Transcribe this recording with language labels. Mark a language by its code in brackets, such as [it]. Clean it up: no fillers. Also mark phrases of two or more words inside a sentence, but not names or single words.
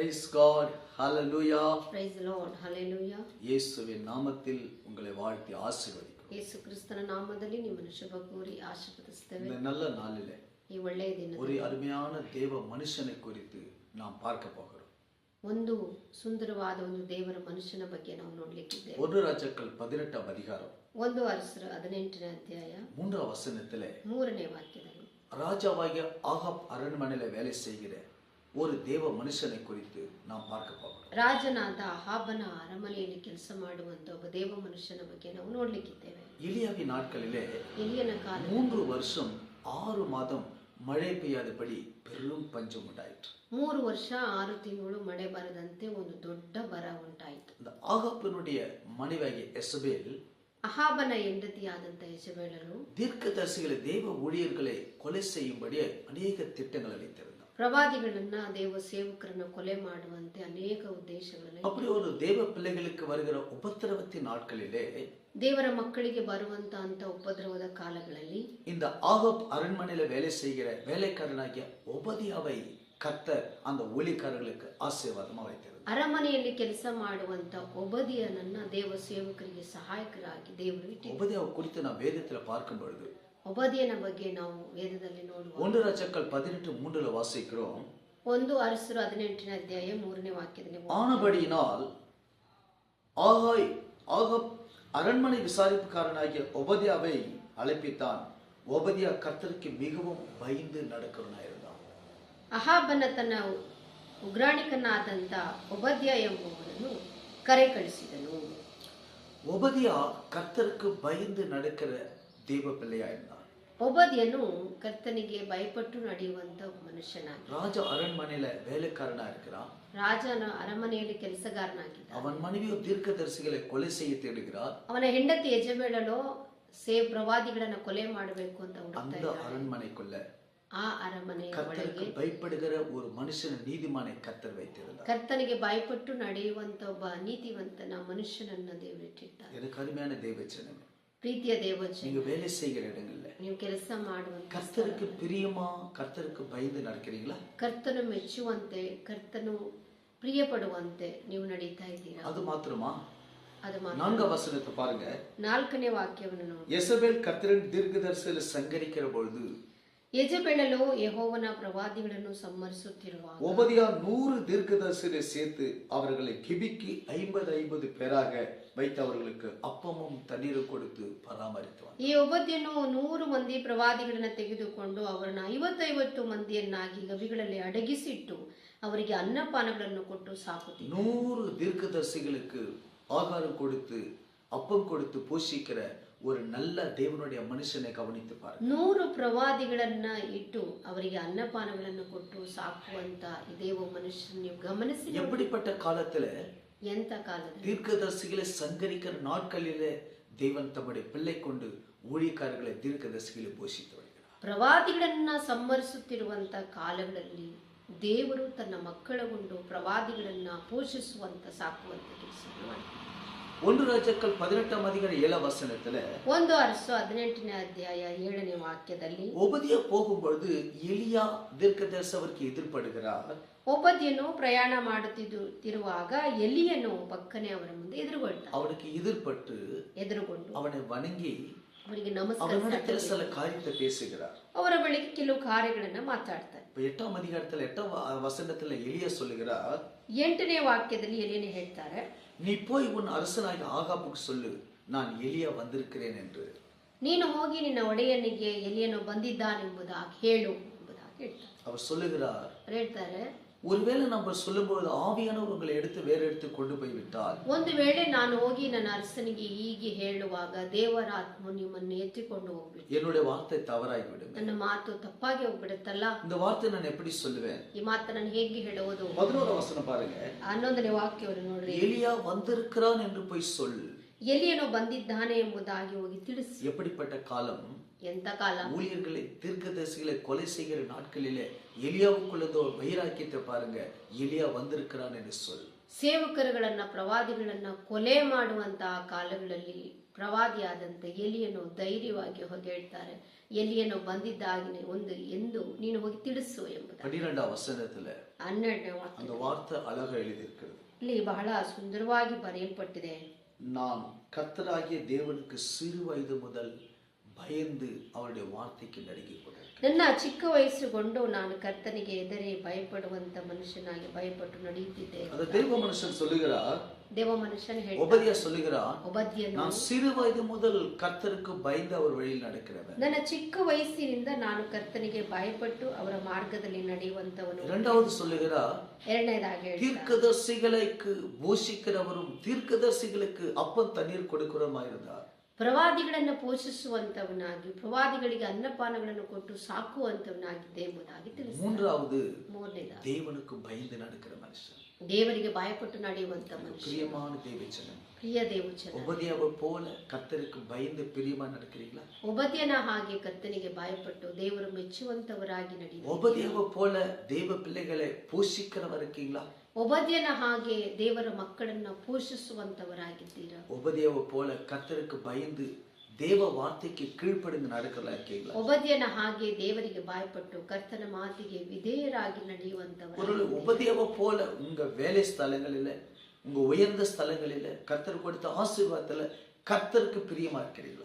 [en] God. Hallelujah. Praise the Lord. Hallelujah. [ta] இயேசுவின் நாமத்தில் உங்களை வாழ்த்தி ஆசீர்வதிக்கிறேன். [kn] ಯೇಸು ಕ್ರಿಸ್ತನ ನಾಮದಲ್ಲಿ ನಿಮ್ಮನ್ನು ಶುಭ ಕೋರಿ ಆಶೀರ್ವದಿಸುತ್ತೇವೆ. [ta] இந்த நல்ல நாளிலே [kn] ಈ ಒಳ್ಳೆಯ ದಿನದಲ್ಲಿ [ta] ஒரு ಅருமையான தேவ மனுஷனை குறித்து நாம் பார்க்க போகிறோம். [kn] ಒಂದು ಸುಂದರವಾದ ಒಂದು ದೇವರ ಮನುಷ್ಯನ ಬಗ್ಗೆ ನಾವು ನೋಡಲಿಕ್ಕಿದ್ದೇವೆ. [ta] 1 ರಾಜಾக்கள் 18 அதிகாரம் [kn] 1 ಅರಸರು 18ನೇ ಅಧ್ಯಾಯ [ta] 3 வசனத்திலே [kn] 3ನೇ ವಾಕ್ಯದಲ್ಲಿ [ta] ராஜாவாகிய ஆகாப் அரண்மனையில வேலை செய்கிற ஒரு தேவ மனுஷனை குறித்து நாம் பார்க்க போகிறோம். [kn] ರಾಜನಾದ ಅಹಾಬನ ಅರಮನೆಯಲ್ಲಿ ಕೆಲಸ ಮಾಡುವಂತ ಒಬ್ಬ ದೇವ ಮನುಷ್ಯನ ಬಗ್ಗೆ ನಾವು ನೋಡಲಿಕ್ಕಿದ್ದೇವೆ. [ta] எலியாவின் நாட்களிலே [kn] ಎಲಿಯನ ಕಾಲ [ta] 3 வருஷம் 6 மாதம் மழை பெய்யாதபடி பெரும் பஞ்சம் உண்டாயிற்று. [kn] 3 ವರ್ಷ 6 ತಿಂಗಳು ಮಳೆ ಬರದಂತೆ ಒಂದು ದೊಡ್ಡ ಬರ ಉಂಟಾಯಿತು. [ta] இந்த ஆகாப்பினுடைய மனைவியாகிய எசபேல் [kn] ಅಹಾಬನ ಹೆಂಡತಿಯಾದಂತ ಯೆಜೆಬೇಲಳು [ta] தீர்க்கதரிசிகளை தேவ ஊழியர்களை கொலை செய்யும்படி அநேக திட்டங்கள் அளித்திருந்தார். [kn] ಪ್ರವಾದಿಗಳನ್ನ ದೇವ ಸೇವಕರನ್ನ ಕೊಲೆ ಮಾಡುವಂತೆ ಅನೇಕ ಉದ್ದೇಶಗಳನ್ನು [ta] அப்படி ஒரு தேவ பிள்ளைகளுக்கு வருகிற உபத்திரவத்தின் நாட்களிலே [kn] ದೇವರ ಮಕ್ಕಳಿಗೆ ಬರುವಂತ ಅಂತ ಉಪದ್ರವದ ಕಾಲಗಳಲ್ಲಿ [ta] இந்த ஆகாப் அரண்மனையில வேலை செய்கிற வேலைக்காரனாகிய ஒபதியாவை கர்த்தர் அந்த ஊழியக்காரர்களுக்கு ஆசீர்வாதமா வைத்திருந்தார். [kn] ಅರಮನೆಯಲ್ಲಿ ಕೆಲಸ ಮಾಡುವಂತ ಒಬದಿಯನನ್ನ ದೇವ ಸೇವಕರಿಗೆ ಸಹಾಯಕರಾಗಿ ದೇವರು ಇಟ್ಟಿದ್ದಾರೆ. [ta] ஒபதியாவை குறித்து நான் வேதத்துல பார்க்கும் பொழுது [kn] ಒಬದಿಯನ ಬಗ್ಗೆ ನಾವು ವೇದದಲ್ಲಿ ನೋಡುವ [ta] 1 ராஜாக்கள் 18:3 வாசிக்கிறோம். [kn] 1 ಅರಸರು 18ನೇ ಅಧ್ಯಾಯ 3ನೇ ವಾಕ್ಯದಲ್ಲಿ [ta] ஆனபடியினால் ஆகாப் அரண்மனை விசாரிப்புக்காரனாகிய ஒபதியாவை அழைப்பித்தான். ஒபதியா கர்த்தருக்கு மிகவும் பயந்து நடக்கிறவனாயிருந்தான். [kn] ಅಹಾಬನ ತನ್ನ ಉಗ್ರಾಣಿಕನಾದಂತ ಒಬದ್ಯ ಎಂಬುವರನ್ನು ಕರೆ ಕಳಿಸಿದನು. [ta] ஒபதியா கர்த்தருக்கு பயந்து நடக்கிற தேவ பிள்ளையாயிருந்தான். [kn] ಒಬದ್ಯನು ಕರ್ತನಿಗೆ ಭಯಪಟ್ಟು ನಡೆಯುವಂತ ಮನುಷ್ಯನಾಗಿ [ta] ராஜ அரண்மனையில வேலைக்காரனா இருக்கிறான். [kn] ರಾಜನ ಅರಮನೆಯಲ್ಲಿ ಕೆಲಸಗಾರನಾಗಿದ್ದ. [ta] அவன் மனைவியோ தீர்க்கதரிசிகளை கொலை செய்ய தேடுகிறார். [kn] ಅವನ ಹೆಂಡತಿ ಯೆಜೆಬೇಲಳು ಪ್ರವಾದಿಗಳನ್ನ ಕೊಲೆ ಮಾಡಬೇಕು ಅಂತ ಹುಡುಕ್ತಾ [ta] அந்த [kn] ಇದ್ದಾಳೆ. [ta] அரண்மனைக்குள்ள [kn] ಆ ಅರಮನೆಯ [ta] கர்த்தருக்கு [kn] ಒಳಗೆ [ta] பயப்படுகிற ஒரு மனுஷன் நீதிமானை கர்த்தர் வைத்திருந்தார். [kn] ಕರ್ತನಿಗೆ ಭಯಪಟ್ಟು ನಡೆಯುವಂತ ಒಬ್ಬ ನೀತಿವಂತನ ಮನುಷ್ಯನನ್ನ ದೇವರಿಟ್ಟಿದ್ದಾರೆ. [ta] எனக்கு அருமையான தேவச்சனமே, [kn] ಪ್ರೀತಿಯ ದೇವಜನ, [ta] நீங்க வேலை செய்கிற இடங்கள்ல [kn] ನೀವು ಕೆಲಸ ಮಾಡುವಂತ [ta] கர்த்தருக்கு பிரியமா கர்த்தருக்கு பயந்து நடக்கிறீங்களா? [kn] ಕರ್ತನು ಮೆಚ್ಚುವಂತೆ ಕರ್ತನು ಪ್ರಿಯ ಪಡುವಂತೆ ನೀವು ನಡೀತಾ ಇದ್ದೀರಾ? [ta] அது மாத்திரமா? [kn] ಅದು ಮಾತ್ರ. [ta] 4 வசனத்தை பாருங்க. [kn] 4ನೇ ವಾಕ್ಯವನ್ನು ನೋಡಿ. [ta] எசபேல் கர்த்தரின் தீர்க்கதரிசிகளை சங்கரிக்கிற பொழுது [kn] ಯೆಜೆಬೇಲಳು ಯೆಹೋವನ ಪ್ರವಾದಿಗಳನ್ನು ಸಂಹರಿಸುತ್ತಿರುವಾಗ [ta] ஒபதியா 100 தீர்க்கதரிசிகளை சேர்த்து அவர்களை கிபிக்கு 50 பேராக வைத்து அவர்களுக்கு அப்பமும் தண்ணீரும் கொடுத்து பராமரித்தார். [kn] ಈ ಒಬದ್ಯನು 100 ಮಂದಿ ಪ್ರವಾದಿಗಳನ್ನ ತೆಗೆದುಕೊಂಡು ಅವರನ್ನ 50 ಮಂದಿಯನ್ನಾಗಿ ಗವಿಗಳಲ್ಲಿ ಅಡಗಿಸಿಟ್ಟು ಅವರಿಗೆ ಅನ್ನಪಾನಗಳನ್ನು ಕೊಟ್ಟು ಸಾಕುತ್ತಿದ್ದ. [ta] 100 தீர்க்கதரிசிகளுக்கு ஆகாரம் கொடுத்து அப்பம் கொடுத்து போஷிக்கிற ஒரு நல்ல தேவனுடைய மனுஷனை கவனித்து பாருங்க. [kn] 100 ಪ್ರವಾದಿಗಳನ್ನ ಇಟ್ಟು ಅವರಿಗೆ ಅನ್ನಪಾನಗಳನ್ನು ಕೊಟ್ಟು ಸಾಕುವಂತ ಈ ದೇವ ಮನುಷ್ಯನ ನೀವು ಗಮನಿಸಿ. [ta] எப்படிப்பட்ட காலத்துல [kn] ಎಂತ ಕಾಲದಲ್ಲಿ [ta] தீர்க்கதரிசிகளை சங்கரிக்கிற நாட்களிலே தேவன் தம்முடைய பிள்ளை கொண்டு ஊழியக்காரர்களை தீர்க்கதரிசிகளை போஷித்து வருகிறார். [kn] ಪ್ರವಾದಿಗಳನ್ನ ಸಂಹರಿಸುತ್ತಿರುವಂತ ಕಾಲಗಳಲ್ಲಿ ದೇವರು ತನ್ನ ಮಕ್ಕಳಗೊಂಡು ಪ್ರವಾದಿಗಳನ್ನ ಪೋಷಿಸುವಂತ ಸಾಕುವಂತ ಕೆಲಸವನ್ನು ಮಾಡ್ತಾರೆ. [ta] 1 ராஜாக்கள் 18 அதிகாரம் 7 வசனத்துல [kn] 1 ಅರಸು 18ನೇ ಅಧ್ಯಾಯ 7ನೇ ವಾಕ್ಯದಲ್ಲಿ [ta] ஒபதியா போகும்பொழுது எலியா தீர்க்கதரிசி அவருக்கு எதிர்படுகிறார். [kn] ಒಬದ್ಯನು ಪ್ರಯಾಣ ಮಾಡುತ್ತಿರುವಾಗ ಎಲಿಯನು ಪಕ್ಕನೆ ಅವರ ಮುಂದೆ ಎದುರುಗೊಳ್ತಾನೆ. [ta] அவனுக்கு எதிர்பட்டு அவனை வணங்கி [kn] ಅವರಿಗೆ ನಮಸ್ಕಾರ [ta] அவனிடத்தில் சில காரியத்தை பேசுகிறார். [kn] ಅವರ ಬಳಿಗೆ ಕೆಲವು ಕಾರ್ಯಗಳನ್ನ ಮಾತಾಡ್ತಾರೆ. [ta] 8 அதிகாரத்துல 8 வசனத்துல எலியா சொல்லுகிறார். [kn] 8ನೇ ವಾಕ್ಯದಲ್ಲಿ ಎಲಿಯನೇ ಹೇಳ್ತಾರೆ, [ta] நீ போய் உன் அரசனாகிய ஆகாபுக்கு சொல்லு, நான் எலியா வந்திருக்கிறேன் என்று. [kn] ನೀನು ಹೋಗಿ ನಿನ್ನ ಒಡೆಯನಿಗೆ ಎಲಿಯನು ಬಂದಿದ್ದಾನೆಂಬುದಾಗಿ ಹೇಳು ಎಂಬುದಾಗಿ ಹೇಳ್ತಾರೆ. [ta] அவர் சொல்லுகிறார், [kn] ಹೇಳ್ತಾರೆ, [ta] ஒருவேளை நம்ம சொல்லும்போது ஆவியானவர் உங்களை எடுத்து வேற எடுத்து கொண்டு போய் விட்டால், [kn] ಒಂದು ವೇಳೆ ನಾನು ಹೋಗಿ ನನ್ನ ಅರಸನಿಗೆ ಹೀಗೆ ಹೇಳುವಾಗ ದೇವರ ಆತ್ಮ ನಿಮ್ಮನ್ನು ಎತ್ತಿಕೊಂಡು ಹೋಗ್ಬಿಟ್ಟು [ta] என்னுடைய வார்த்தை தவறாகிவிடும். [kn] ನನ್ನ ಮಾತು ತಪ್ಪಾಗಿ ಹೋಗ್ಬಿಡುತ್ತಲ್ಲ, [ta] இந்த வார்த்தை நான் எப்படி சொல்லுவேன்? [kn] ಈ ಮಾತು ನಾನು ಹೇಗೆ ಹೇಳುವುದು? [ta] 11 வசனம் பாருங்க. [kn] 11ನೇ ವಾಕ್ಯವನ್ನು ನೋಡ್ರಿ. [ta] எலியா வந்திருக்கிறான் என்று போய் சொல். [kn] ಎಲಿಯನು ಬಂದಿದ್ದಾನೆ ಎಂಬುದಾಗಿ ಹೋಗಿ ತಿಳಿಸಿ. [ta] எப்படிப்பட்ட காலம்? [kn] ಎಂತ ಕಾಲ? [ta] ஊழியர்களை தீர்க்கதரிசிகளை கொலை செய்கிற நாட்களிலே எலியாவுக்குள்ளதோ வைராக்கியத்தை பாருங்க. எலியா வந்திருக்கிறான் என்று சொல். [kn] ಸೇವಕರುಗಳನ್ನ ಪ್ರವಾದಿಗಳನ್ನ ಕೊಲೆ ಮಾಡುವಂತಹ ಕಾಲಗಳಲ್ಲಿ ಪ್ರವಾದಿಯಾದಂತೆ ಎಲಿಯನ್ನು ಧೈರ್ಯವಾಗಿ ಹೋಗಿ ಹೇಳ್ತಾರೆ, ಎಲಿಯನ್ನು ಬಂದಿದ್ದಾಗಿನೇ ಒಂದು ಎಂದು ನೀನು ಹೋಗಿ ತಿಳಿಸು ಎಂಬುದಾಗಿ. [ta] 12வது வசனத்துல [kn] 12ನೇ [ta] அந்த வார்த்தை அழகா எழுதியிருக்கிறது. [kn] ಇಲ್ಲಿ ಬಹಳ ಸುಂದರವಾಗಿ ಬರೆಯಲ್ಪಟ್ಟಿದೆ. [ta] நான் கர்த்தராகிய தேவனுக்கு சிறு வயது முதல் பயந்து அவருடைய வார்த்தைக்கு நடுங்கி கொண்டிருக்கிறேன். [kn] ನನ್ನ ಚಿಕ್ಕ ವಯಸ್ಸುಗೊಂಡು ನಾನು ಕರ್ತನಿಗೆ ಎದುರೇ ಭಯಪಡುವಂತ ಮನುಷ್ಯನಾಗಿ ಭಯಪಟ್ಟು ನಡೆಯುತ್ತಿದ್ದೆ. [ta] அந்த தேவ மனுஷன் சொல்லுகிறார், [kn] ದೇವ ಮನುಷ್ಯನು ಹೇಳ್ತಾನೆ, [ta] ஒபதியா சொல்லுகிறார், [kn] ಒಬದ್ಯನು, [ta] நான் சிறு வயது முதல் கர்த்தருக்கு பயந்து அவர் வழியில் நடக்கிறவன். [kn] ನನ್ನ ಚಿಕ್ಕ ವಯಸ್ಸಿನಿಂದ ನಾನು ಕರ್ತನಿಗೆ ಭಯಪಟ್ಟು ಅವರ ಮಾರ್ಗದಲ್ಲಿ ನಡೆಯುವಂತವನು. [ta] இரண்டாவது சொல்லுகிறார், [kn] ಎರಡನೇದಾಗಿ ಹೇಳ್ತಾನೆ, [ta] தீர்க்கதரிசிகளுக்கு போஷிக்கிறவரும் தீர்க்கதரிசிகளுக்கு அப்பம் தண்ணீர் கொடுக்கிறவருமாயிருந்தார். [kn] ಪ್ರವಾದಿಗಳನ್ನು ಪೋಷಿಸುವಂತವನಾಗಿ ಪ್ರವಾದಿಗಳಿಗೆ ಅನ್ನಪಾನಗಳನ್ನು ಕೊಟ್ಟು ಸಾಕುವಂತವನಾಗಿದ್ದೆ ಎಂಬುದಾಗಿ ತಿಳಿಸಿದ. [ta] மூன்றாவது தேவனுக்கு பயந்து நடக்கிற மனுஷன், [kn] ದೇವರಿಗೆ ಭಯಪಟ್ಟು ನಡೆಯುವಂತ ಮನುಷ್ಯ. [ta] பிரியமான தேவச்சனம், [kn] ಪ್ರಿಯ ದೇವಚನ, [ta] உபதியாவை போல கர்த்தருக்கு பயந்து பிரியமா நடக்கிறீங்களா? [kn] ಒಬದ್ಯನ ಹಾಗೆ ಕರ್ತನಿಗೆ ಭಯಪಟ್ಟು ದೇವರು ಮೆಚ್ಚುವಂತವರಾಗಿ ನಡೆಯುವ. [ta] உபதியாவை போல தேவ பிள்ளைகளை போஷிக்கிறவ இருக்கீங்களா? [kn] ಒಬದ್ಯನ ಹಾಗೆ ದೇವರ ಮಕ್ಕಳನ್ನ ಪೋಷಿಸುವಂತವರಾಗಿದ್ದೀರಾ? [ta] உபதியாவை போல கர்த்தருக்கு பயந்து தேவ வார்த்தைக்கு கீழ்ப்படிந்து நடக்கிறதா இருக்கீங்களா? [kn] ಒಬದ್ಯನ ಹಾಗೆ ದೇವರಿಗೆ ಭಯಪಟ್ಟು ಕರ್ತನ ಮಾತಿಗೆ ವಿಧೇಯರಾಗಿ ನಡೆಯುವಂತವರು. [ta] ஒரு உபதியாவை போல உங்க வேலை ஸ்தலங்களில, உங்க உயர்ந்த ஸ்தலங்களில கர்த்தர் கொடுத்த ஆசீர்வாதத்துல கர்த்தருக்கு பிரியமா இருக்கிறீங்களா?